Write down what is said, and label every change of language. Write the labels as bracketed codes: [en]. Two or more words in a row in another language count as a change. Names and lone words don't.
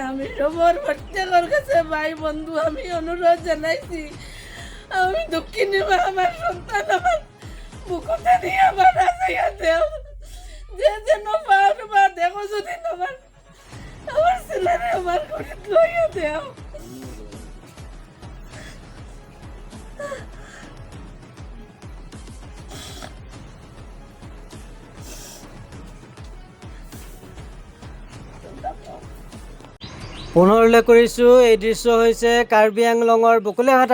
[bn] আমি সবার প্রত্যেকের কাছে ভাই বন্ধু আমি অনুরোধ জানাইছি, আমি দক্ষিণী মা আমার সন্তান আমার বুকুতে নিয়ে আমার রাজাইয়া দেও, যে যেন পার বা দেখো যদি আমার ছেলেরে আমার ঘরে লইয়া দেও। [as] পুনৰ উল্লেখ কৰিছোঁ, এই দৃশ্য হৈছে কাৰ্বি আংলঙৰ বকুলেঘাট